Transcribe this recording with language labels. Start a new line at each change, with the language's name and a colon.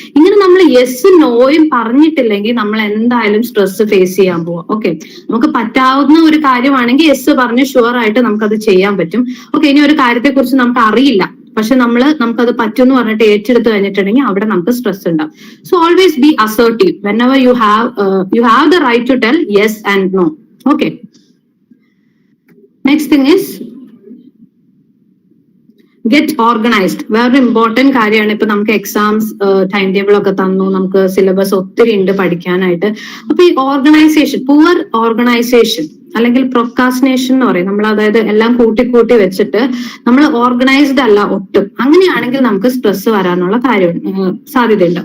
Malayalam: ഇങ്ങനെ നമ്മൾ യെസ് നോയും പറഞ്ഞിട്ടില്ലെങ്കിൽ നമ്മൾ എന്തായാലും സ്ട്രെസ് ഫേസ് ചെയ്യാൻ പോവാം. ഓക്കെ, നമുക്ക് പറ്റാവുന്ന ഒരു കാര്യമാണെങ്കിൽ യെസ് പറഞ്ഞ് ഷുവർ ആയിട്ട് നമുക്കത് ചെയ്യാൻ പറ്റും. ഓക്കെ, ഇനി ഒരു കാര്യത്തെ കുറിച്ച് നമുക്ക് അറിയില്ല, പക്ഷെ നമുക്കത് പറ്റുമെന്ന് പറഞ്ഞിട്ട് ഏറ്റെടുത്ത് കഴിഞ്ഞിട്ടുണ്ടെങ്കിൽ അവിടെ നമുക്ക് സ്ട്രെസ് ഉണ്ടാവും.
English: So always be assertive whenever you have the right to tell yes and no. Okay, next thing is get organised.
Malayalam: വേറൊരു ഇമ്പോർട്ടന്റ് കാര്യമാണ്. ഇപ്പൊ നമുക്ക് എക്സാംസ് ടൈം ടേബിൾ ഒക്കെ തന്നു, നമുക്ക് സിലബസ് ഒത്തിരി ഉണ്ട് പഠിക്കാനായിട്ട്. അപ്പൊ ഈ ഓർഗനൈസേഷൻ, പുവർ ഓർഗനൈസേഷൻ അല്ലെങ്കിൽ പ്രൊക്കാസ്റ്റിനേഷൻ എന്ന് പറയും നമ്മൾ, അതായത് എല്ലാം കൂട്ടി വെച്ചിട്ട് നമ്മൾ ഓർഗനൈസ്ഡ് അല്ല ഒട്ടും. അങ്ങനെയാണെങ്കിൽ നമുക്ക് സ്ട്രെസ് വരാനുള്ള സാധ്യതയുണ്ട്.